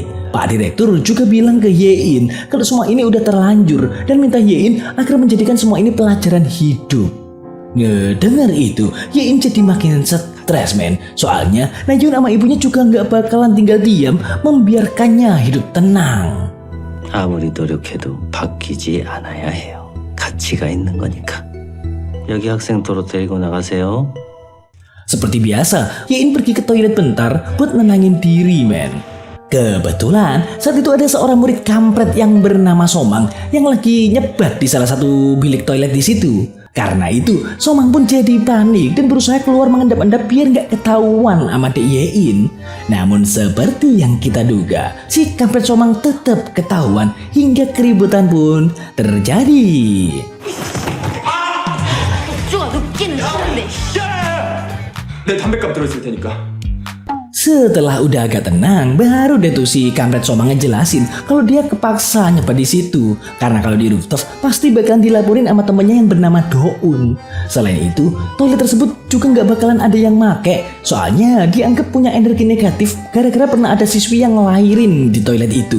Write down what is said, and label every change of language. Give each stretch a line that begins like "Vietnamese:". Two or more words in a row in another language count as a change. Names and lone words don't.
Indonesian: Pak Direktur juga bilang ke Yein kalau semua ini udah terlanjur dan minta Yein agar menjadikan semua ini pelajaran hidup. Ngedenger itu, Yein jadi makin stres men. Soalnya Na Yeon sama ibunya juga nggak bakalan tinggal diam membiarkannya hidup tenang.
Korean: 아무리 노력해도 바뀌지 않아야 해요. 가치가 있는 거니까. 여기 학생 도로 데리고 나가세요.
Indonesian: Seperti biasa, Yein pergi ke toilet bentar buat nenangin diri men. Kebetulan saat itu ada seorang murid kampret yang bernama Somang yang lagi nyebat di salah satu bilik toilet di situ. Karena itu, Somang pun jadi panik dan berusaha keluar mengendap-endap biar nggak ketahuan sama Dek Yein. Namun seperti yang kita duga, si kampret Somang tetap ketahuan hingga keributan pun terjadi.
Korean: 복주가 눕기는 싫은데. 내 담배값 들어있을 테니까.
Indonesian: Setelah udah agak tenang, baru deh tuh si kampret Somang ngejelasin kalau dia kepaksa nyebat di situ karena kalau di rooftop pasti bakalan dilaporin sama temennya yang bernama Doun. Selain itu, toilet tersebut juga nggak bakalan ada yang make, soalnya dianggap punya energi negatif gara-gara pernah ada siswi yang ngelahirin di toilet itu.